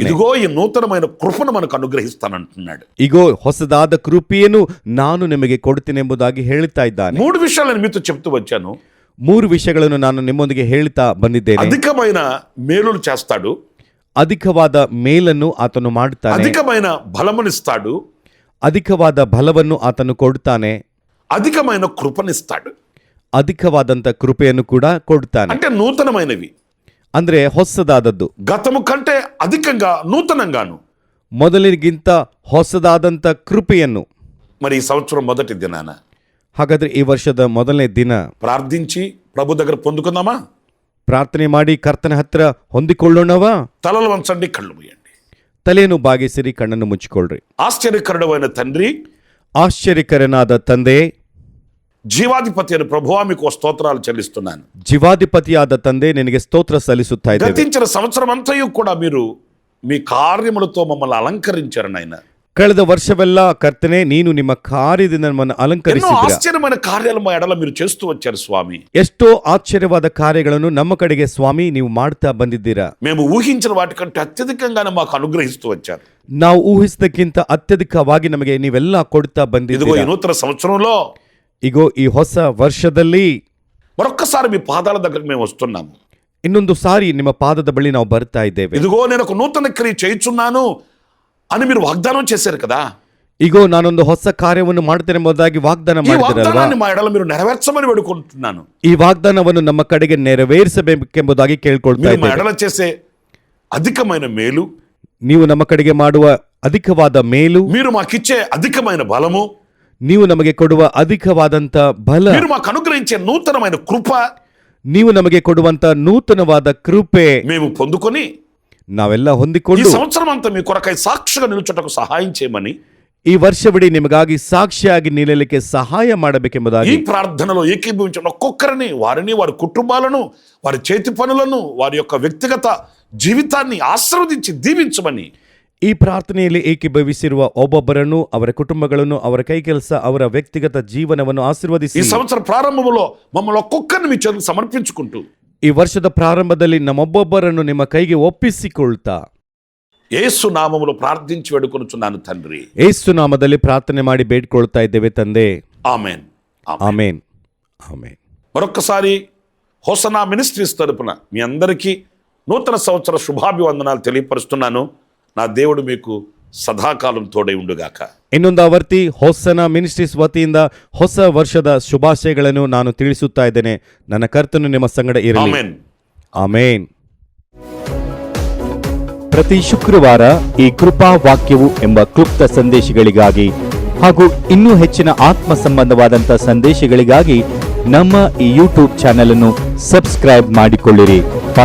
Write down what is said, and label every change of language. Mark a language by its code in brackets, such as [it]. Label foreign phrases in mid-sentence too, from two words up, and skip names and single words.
[te] ఇదిగో ఈ నూతనమైన కృపను మనకు అనుగ్రహిస్తానంటున్నాడు. [kn] ಇಗೋ ಹೊಸದಾದ ಕೃಪೆಯನ್ನು ನಾನು ನಿಮಗೆ ಕೊಡ್ತೇನೆಂಬುದಾಗಿ ಹೇಳ್ತಾ ಇದ್ದಾನೆ. [te] 3 విషయాలను మీతో చెప్తూ వచ్చాను. [kn] 3 ವಿಷಯಗಳನ್ನು ನಾನು ನಿಮ್ಮೊಂದಿಗೆ ಹೇಳ್ತಾ ಬಂದಿದ್ದೇನೆ. [te] అధికమైన మేలులు చేస్తాడు, [kn] ಅಧಿಕವಾದ ಮೇಲನ್ನು ಆತನು ಮಾಡುತ್ತಾನೆ, [te] అధికమైన బలమునిస్తాడు, [kn] ಅಧಿಕವಾದ ಬಲವನ್ನು ಆತನು ಕೊಡ್ತಾನೆ, [te] అధికమైన కృపనిస్తాడు. [kn] ಅಧಿಕವಾದಂತ ಕೃಪೆಯನ್ನು ಕೂಡ ಕೊಡ್ತಾನೆ. [te] అంటే నూతనమైనవి, [kn] ಅಂದ್ರೆ ಹೊಸದಾದದ್ದು, [te] గతము కంటే అధికంగా నూతనంగాను. [kn] ಮೊದಲಿಗಿಂತ ಹೊಸದಾದಂತ ಕೃಪೆಯನ್ನು. [te] మరి ఈ సంవత్సరం మొదటి దినాన [kn] ಹಾಗಾದ್ರೆ ಈ ವರ್ಷದ ಮೊದಲನೇ ದಿನ [te] ప్రార్థించి ప్రభు దగ్గర పొందుకుందామా? [kn] ಪ್ರಾರ್ಥನೆ ಮಾಡಿ ಕರ್ತನ ಹತ್ರ ಹೊಂದಿಕೊಳ್ಳೋಣವಾ? [te] తలలు వంచండి, కళ్ళు మూయండి. [kn] ತಲೆಯನ್ನು ಬಾಗಿಸಿರಿ, ಕಣ್ಣನ್ನು ಮುಚ್ಚಿಕೊಳ್ಳ್ರಿ. [te] ఆశ్చర్యకరుడైన తండ్రి, [kn] ಆಶ್ಚರ್ಯಕರನಾದ ತಂದೆ, [te] జీవాధిపతి అని ప్రభువా మీకు స్తోత్రాలు చెల్లిస్తున్నాను. [kn] జీవాధిపತಿಯಾದ ತಂದೆ, ನಿನಗೆ ಸ್ತೋತ್ರ ಸಲ್ಲಿಸುತ್ತಾ ಇದ್ದೇವೆ. [te] గతించిన సంవత్సరం అంతయు కూడా మీరు మీ కార్యములతో మమ్మల్ని అలంకరించారు నాయన. [kn] ಕಳೆದ ವರ್ಷವೆಲ್ಲ ಕರ್ತನೆ, ನೀನು ನಿಮ್ಮ ಕಾರ್ಯದಿಂದ ನಮ್ಮನ್ನು [te] ఎన్నో [kn] ಅಲಂಕರಿಸಿದ್ದೀರ. [te] ఆశ్చర్యమైన కార్యాలు మా ఎడల మీరు చేస్తూ వచ్చారు స్వామి. [kn] ಎಷ್ಟೋ ಆಶ್ಚರ್ಯವಾದ ಕಾರ್ಯಗಳನ್ನು ನಮ್ಮ ಕಡೆಗೆ ಸ್ವಾಮಿ ನೀವು ಮಾಡ್ತಾ ಬಂದಿದ್ದೀರಾ. [te] మేము ఊహించిన వాటికంటే అత్యధికంగానే మాకు అనుగ్రహిస్తూ వచ్చారు. [kn] ನಾವು ಊಹಿಸಿದಕ್ಕಿಂತ ಅತ್ಯಧಿಕವಾಗಿ ನಮಗೆ ನೀವೆಲ್ಲ ಕೊಡ್ತಾ [te] ఇదిగో [kn] ಬಂದಿದ್ದೀರಾ. [te] ఈ నూతన సంవత్సరంలో [kn] ಇಗೋ ಈ ಹೊಸ ವರ್ಷದಲ್ಲಿ [te] మరొక్కసారి మీ పాదాల దగ్గరకు మేము వస్తున్నాము. [kn] ಇನ್ನೊಂದು ಸಾರಿ ನಿಮ್ಮ ಪಾದದ ಬಳಿ ನಾವು ಬರ್ತಾ ಇದ್ದೇವೆ. [te] ఇదిగో నేను ఒక నూతన క్రియ చేయుచున్నాను అని మీరు వాగ్దానం చేశారు కదా. [kn] ಇಗೋ ನಾನೊಂದು ಹೊಸ ಕಾರ್ಯವನ್ನು ಮಾಡ್ತೇನೆಂಬುದಾಗಿ ವಾಗ್ದಾನ [te] ఈ [kn] ಮಾಡಿದಿರಲ್ವಾ? [te] వాగ్దానాన్ని మా ఎడల మీరు నెరవేర్చమని వేడుకుంటున్నాను. [kn] ಈ ವಾಗ್ದಾನವನ್ನು ನಮ್ಮ ಕಡೆಗೆ ನೆರವೇರಿಸಬೇಕೆಂಬುದಾಗಿ ಕೇಳ್ಕೊಳ್ತಾ [te] మీరు మా [kn] ಇದ್ದೇವೆ. [te] ఎడల చేసే అధికమైన మేలు, [kn] ನೀವು ನಮ್ಮ ಕಡೆಗೆ ಮಾಡುವ ಅಧಿಕವಾದ ಮೇಲು, [te] మీరు మాకిచ్చే అధికమైన బలము, [kn] ನೀವು ನಮಗೆ ಕೊಡುವ ಅಧಿಕವಾದಂತ ಬಲ, [te] మీరు మాకు అనుగ్రహించే నూతనమైన కృప [kn] ನೀವು ನಮಗೆ ಕೊಡುವಂತ ನೂತನವಾದ ಕೃಪೆ [te] మేము పొందుకొని [kn] ನಾವೆಲ್ಲ [te] ఈ [kn] ಹೊಂದಿಕೊಂಡು [te] సంవత్సరం అంతా మీ కొరకై సాక్షిగా నిలుచుటకు సహాయం చేయమని [kn] ಈ ವರ್ಷವಿಡೀ ನಿಮಗಾಗಿ ಸಾಕ್ಷಿಯಾಗಿ ನಿಲ್ಲಲಿಕ್ಕೆ ಸಹಾಯ [te] ఈ [kn] ಮಾಡಬೇಕೆಂಬುದಾಗಿ [te] ప్రార్థనలో ఏకీభవించిన ఒక్కొక్కరిని, వారిని, వారి కుటుంబాలను, వారి చేతి పనులను, వారి యొక్క వ్యక్తిగత జీవితాన్ని ఆశీర్వదించి దీవించమని [kn] ಈ ಪ್ರಾರ್ಥನೆಯಲ್ಲಿ ಏಕೀಭವಿಸಿರುವ ಒಬ್ಬೊಬ್ಬರನ್ನು, ಅವರ ಕುಟುಂಬಗಳನ್ನು, ಅವರ ಕೈ ಕೆಲಸ, ಅವರ ವ್ಯಕ್ತಿಗತ ಜೀವನವನ್ನು ಆಶೀರ್ವದಿಸಿ. [te] ఈ సంవత్సర ప్రారంభంలో మమ్మల్ని ఒక్కొక్కరిని మీ చేతులకు సమర్పించుకుంటూ [kn] ಈ ವರ್ಷದ ಪ್ರಾರಂಭದಲ್ಲಿ ನಮ್ಮೊಬ್ಬೊಬ್ಬರನ್ನು ನಿಮ್ಮ ಕೈಗೆ ಒಪ್ಪಿಸಿಕೊಳ್ತಾ [te] యేసు నామములో ప్రార్థించి వేడుకొనుచున్నాను తండ్రి. [kn] ಯೇಸು ನಾಮದಲ್ಲಿ ಪ್ರಾರ್ಥನೆ ಮಾಡಿ ಬೇಡ್ಕೊಳ್ತಾ ಇದ್ದೇವೆ ತಂದೆ. [te] ఆమేన్. [kn] ಆಮೇನ್, ಆಮೇನ್. [te] మరొక్కసారి హోసనా మినిస్ట్రీస్ తరపున మీ అందరికీ నూతన సంవత్సర శుభాభివందనాలు తెలియపరుస్తున్నాను. నా దేవుడు మీకు సదాకాలం తోడై ఉండుగాక. [kn] ಇನ್ನೊಂದು ಆವರ್ತಿ ಹೊಸನ ಮಿನಿಸ್ಟ್ರೀಸ್ ವತಿಯಿಂದ ಹೊಸ ವರ್ಷದ ಶುಭಾಶಯಗಳನ್ನು ನಾನು ತಿಳಿಸುತ್ತಾ ಇದ್ದೇನೆ. ನನ್ನ ಕರ್ತನು ನಿಮ್ಮ ಸಂಗಡ ಇರಲಿ. ಆಮೆನ್. ಆಮೇನ್. ಪ್ರತಿ ಶುಕ್ರವಾರ ಈ ಕೃಪಾ ವಾಕ್ಯವು ಎಂಬ ಕ್ಲುಪ್ತ ಸಂದೇಶಗಳಿಗಾಗಿ ಹಾಗೂ ಇನ್ನೂ ಹೆಚ್ಚಿನ ಆತ್ಮ ಸಂಬಂಧವಾದಂಥ ಸಂದೇಶಗಳಿಗಾಗಿ ನಮ್ಮ ಈ ಯೂಟ್ಯೂಬ್ ಚಾನೆಲ್ ಅನ್ನು ಸಬ್ಸ್ಕ್ರೈಬ್ ಮಾಡಿಕೊಳ್ಳಿರಿ.